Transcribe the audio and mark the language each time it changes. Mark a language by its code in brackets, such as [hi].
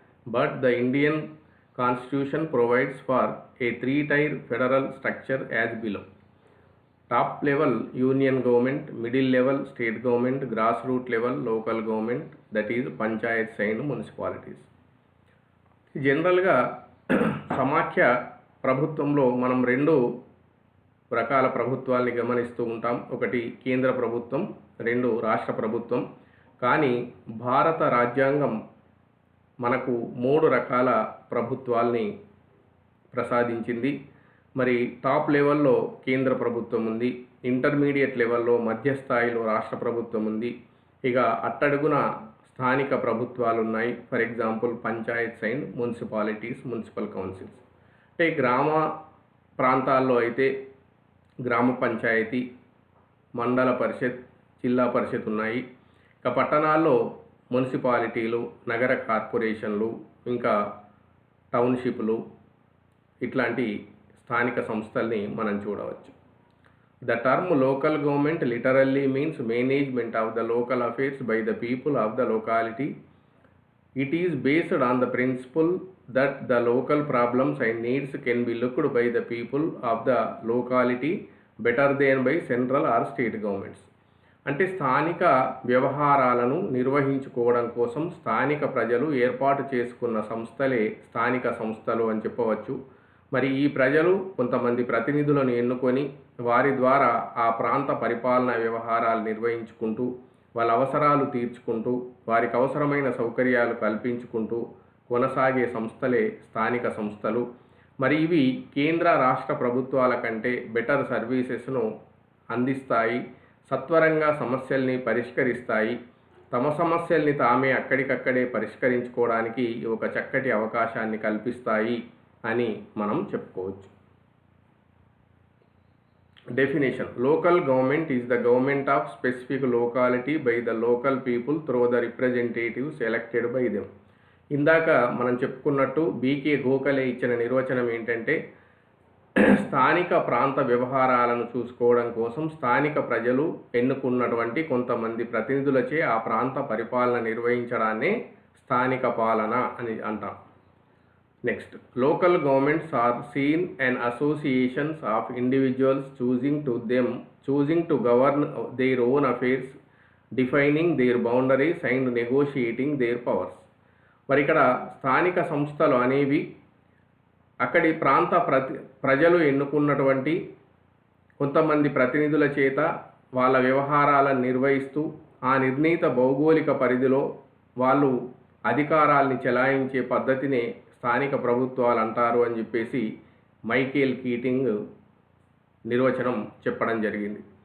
[en] But the Indian Constitution provides for a three-tier federal structure as below. Top level union government, middle level state government, grassroots level local government, that is panchayats and municipalities. [te] జనరల్గా సమాఖ్య ప్రభుత్వంలో మనం రెండు రకాల ప్రభుత్వాల్ని గమనిస్తూ ఉంటాం. ఒకటి కేంద్ర ప్రభుత్వం, రెండు రాష్ట్ర ప్రభుత్వం. కానీ భారత రాజ్యాంగం మనకు మూడు రకాల ప్రభుత్వాల్ని ప్రసాదించింది. మరి టాప్ లెవెల్లో కేంద్ర ప్రభుత్వం ఉంది, ఇంటర్మీడియట్ లెవెల్లో మధ్యస్థాయిలో రాష్ట్ర ప్రభుత్వం ఉంది, ఇక అట్టడుగున స్థానిక ప్రభుత్వాలు ఉన్నాయి. For example panchayats and municipalities, municipal councils. అంటే గ్రామ ప్రాంతాల్లో అయితే గ్రామ పంచాయతీ, మండల పరిషత్, జిల్లా పరిషత్ ఉన్నాయి. ఇక పట్టణాల్లో మున్సిపాలిటీలు, నగర కార్పొరేషన్లు, ఇంకా టౌన్షిప్లు, ఇట్లాంటి స్థానిక సంస్థల్ని మనం చూడవచ్చు. [en] The term local government literally means management of the local affairs by the people of the locality. It is based on the principle that the local problems and needs can be looked by the people of the locality better than by central or state governments. [te] అంటే స్థానిక వ్యవహారాలను నిర్వహించుకోవడం కోసం స్థానిక ప్రజలు ఏర్పాటు చేసుకున్న సంస్థలే స్థానిక సంస్థలు అని చెప్పవచ్చు. మరి ఈ ప్రజలు కొంతమంది ప్రతినిధులను ఎన్నుకొని వారి ద్వారా ఆ ప్రాంత పరిపాలనా వ్యవహారాలు నిర్వహించుకుంటూ, వాళ్ళ అవసరాలు తీర్చుకుంటూ, వారికి అవసరమైన సౌకర్యాలు కల్పించుకుంటూ కొనసాగే సంస్థలే స్థానిక సంస్థలు. మరి ఇవి కేంద్ర రాష్ట్ర ప్రభుత్వాల కంటే బెటర్ సర్వీసెస్ను అందిస్తాయి, సత్వరంగా సమస్యల్ని పరిష్కరిస్తాయి, తమ సమస్యల్ని తామే అక్కడికక్కడే పరిష్కరించుకోవడానికి ఒక చక్కటి అవకాశాన్ని కల్పిస్తాయి అని మనం చెప్పుకోవచ్చు. [en] Definition. Local government is the government of specific locality by the local people through the representatives elected by them. [te] ఇందాక మనం చెప్పుకున్నట్టు బీకే గోఖలే ఇచ్చిన నిర్వచనం ఏంటంటే, స్థానిక ప్రాంత వ్యవహారాలను చూసుకోవడం కోసం స్థానిక ప్రజలు ఎన్నుకున్నటువంటి కొంతమంది ప్రతినిధులచే ఆ ప్రాంత పరిపాలన నిర్వహించడాన్నే స్థానిక పాలన అని అంటాం. [en] Next, local governments are seen as associations of individuals choosing to govern their own affairs, defining their boundaries and negotiating their powers. [te] మరి ఇక్కడ స్థానిక సంస్థలు అనేవి అక్కడి ప్రాంత ప్రజలు ఎన్నుకున్నటువంటి కొంతమంది ప్రతినిధుల చేత వాళ్ళ వ్యవహారాలను నిర్వహిస్తూ ఆ నిర్ణీత భౌగోళిక పరిధిలో వాళ్ళు అధికారాల్ని చెలాయించే పద్ధతినే స్థానిక ప్రభుత్వాలు అంటారు అని చెప్పేసి మైకేల్ కీటింగ్ నిర్వచనం చెప్పడం జరిగింది.